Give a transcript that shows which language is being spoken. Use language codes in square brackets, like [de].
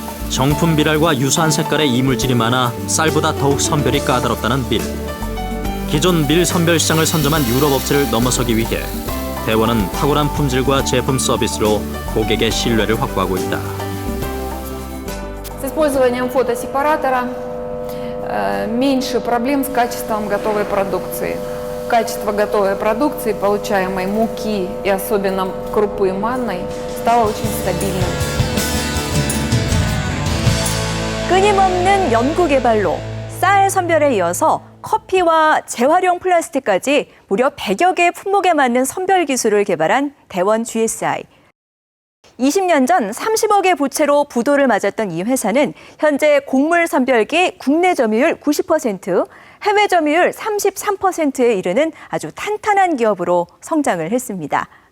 [ko] 정품 미랄과 유사한 색깔의 이물질이 많아 쌀보다 더욱 선별이 까다롭다는 밀. 기존 밀 선별 시장을 선점한 유럽 업체를 넘어서기 위해 대원은 탁월한 품질과 제품 서비스로 고객의 신뢰를 확보하고 있다. [ru] С использованием фотосепаратора меньше проблем с качеством готовой продукции. Качество готовой продукции, получаемой муки и особенно крупы манной, стало очень стабильным. [ko] 끊임없는 연구 개발로 쌀 선별에 이어서 커피와 재활용 플라스틱까지 무려 100여 개 품목에 맞는 선별 기술을 개발한 대원 GSI. 20년 전 30억의 부채로 부도를 맞았던 이 회사는 현재 곡물 선별기 국내 점유율 90%, 해외 점유율 33%에 이르는 아주 탄탄한 기업으로 성장을 했습니다.